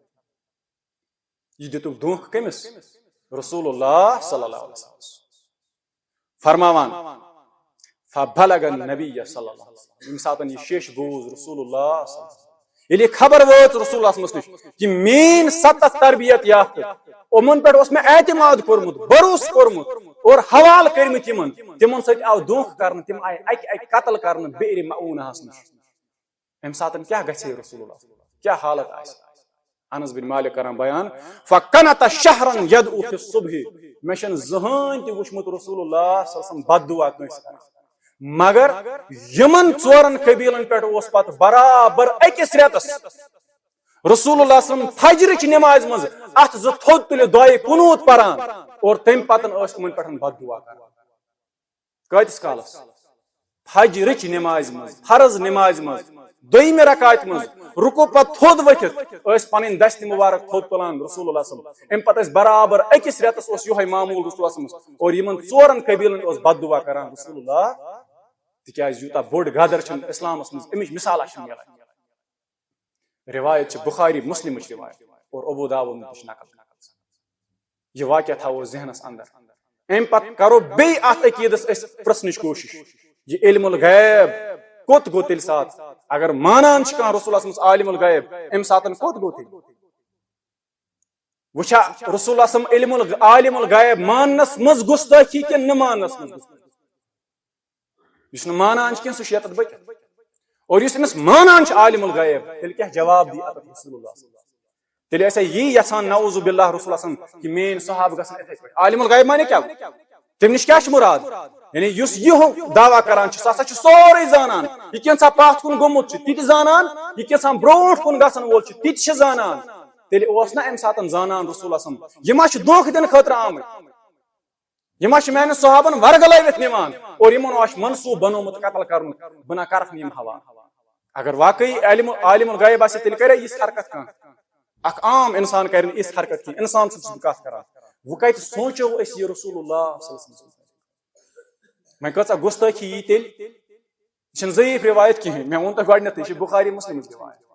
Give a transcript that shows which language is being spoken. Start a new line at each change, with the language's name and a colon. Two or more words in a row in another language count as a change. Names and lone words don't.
Kashmiri: یہ دِتُکھ دھوکھ کٔمِس رسول اللہ صلی اللہ علیہ وسلم فرماوان
Arabic: فبلغ النبی صلی اللہ علیہ وسلم
Kashmiri: ییٚمہِ ساتہٕ یہ شیش بوٗز رسول اللہ صلی اللہ علیہ وسلم ییٚلہِ یہ خبر وٲژ رسول اللہ نش کہ میٲنۍ 7 تربیت یافتہ یِمن پٮ۪ٹھ اوس مےٚ اعتماد کوٚرمُت بروسہٕ کوٚرمُت اور حوالہٕ کٔرمٕتۍ یِمن تِمن سۭتۍ آو دھوکھ کرنہٕ تِم آیہِ اکہِ قتل کرنہٕ بئر معونہس نش امہِ ساتہٕ کیاہ گژھِ ہے رسول اللہ کیاہ حالت آسہِ انس بن مالک کران بیان
Arabic: فکنت شہرا یدعو فی الصبح
Kashmiri: مےٚ چھنہٕ زٕہٕنۍ تہِ وٕچھمُت رسول اللہ صلی اللہ علیہ وسلم بد دعا کٲنٛسہِ کران مگر یمن 4 قبیلن پٮ۪ٹھ اوس پتہٕ برابر أکِس رٮ۪تس رسول اللہ صلی اللہ علیہ وسلم فجرٕچ نمازِ منٛز اتھ 2 تھوٚد تُلِتھ دۄیہِ قنوٗت پران اور تمہِ پتہٕ ٲسۍ یِمن پٮ۪ٹھ بد دعا کران کۭتِس کالس فجرٕچ نمازِ منٛز فرض نمازِ منٛز دوٚیمہِ رکاتہِ منٛز رُکوٗ پتہٕ تھوٚد ؤتھِتھ ٲسۍ پنٕنۍ دستہِ مُبارک تھوٚد تُلان رسول اللہ صلی اللہ علیہ وسلم امہِ پتہٕ ٲسۍ برابر أکِس رٮ۪تس اوس یِہوے معموٗل رسول اللہ صلی اللہ علیہ وسلم اور یِمن 4 قبیلن اوس بد دعا کران رسول اللہ تِکیازِ یوٗتاہ بوٚڑ غدر چھُنہٕ اسلامس منٛز امِچ مثالا چھنہٕ مِلان روایت چھِ بخاری مسلمٕچ روایت اور ابو داؤد تہِ چھِ نقل یہ واقعہ تھاوو ذہنس اندر امہِ پتہٕ کرو بیٚیہِ اتھ عقیدس أسۍ پرژھنٕچ کوٗشش یہ علم الغیب کوٚت گوٚو تیٚلہِ ساتہٕ اگر مانان چھِ کانٛہہ رسول اللہ صلی اللہ علیہ وسلم عالم الغیب امہِ ساتہٕ کوٚت گوٚو تیٚلہِ وٕچھا رسول اللہ صلی اللہ علیہ وسلم عالم الغیب ماننس منٛز گُستٲخی کِنہٕ نہٕ ماننس منٛز یُس نہٕ مانان چھُ کینٛہہ سُہ چھُ ییٚتٮ۪تھ بٔچِتھ اور یُس أمِس مانان چھُ عالم الغیب تیٚلہِ کیٛاہ جواب دی اتھ رسول اللہ تیٚلہِ ٲسۍ یی یژھان
Arabic: نعوذ باللہ
Kashmiri: رسول اللہ صلی اللہ علیہ وسلم کہ میٲنۍ صحابہٕ گژھن یِتھٕے پٲٹھۍ عالم الغیب مانے کیٛاہ تمہِ نِش کیٛاہ چھُ مُراد یعنی یُس یہِ دعوا کران چھُ سُہ ہسا چھُ سورُے زانان یہِ کینٛژھا پتھ کُن گوٚمُت چھُ تہِ تہِ زانان یہِ کینٛژھا برونٛٹھ کُن گژھن وول چھُ تہِ تہِ چھُ زانان تیٚلہِ اوس نا امہِ ساتہٕ زانان رسول اللہ صلی اللہ علیہ وسلم یہِ ما چھُ دھوکہٕ دِنہٕ خٲطرٕ آمٕتۍ یہِ ما چھِ میانٮ۪ن صحابن ورگلٲوِتھ نِوان اور یِمن آسہِ منصوٗبہٕ بنومُت قتل کرنُک بہٕ نہ کرکھ نہٕ یِم حوالہٕ اگر واقعی عالم الغیب آسہِ تیٚلہِ کرے یِژھ حرکت کانٛہہ اکھ عام انسان کرِ نہٕ یِژھ حرکت کینٛہہ انسان سٕنٛز چھُس بہٕ کتھ کران وۄنۍ کتہِ سونٛچو أسۍ یہِ رسول اللہ صلی اللہ علیہ وسلم وۄنۍ کۭژاہ گُستٲخی یی تیٚلہِ یہِ چھنہٕ ضعیٖف روایت کِہینۍ مےٚ ووٚن تۄہہِ گۄڈنیتھٕے یہِ چھِ بخاری مسلمٕچ روایت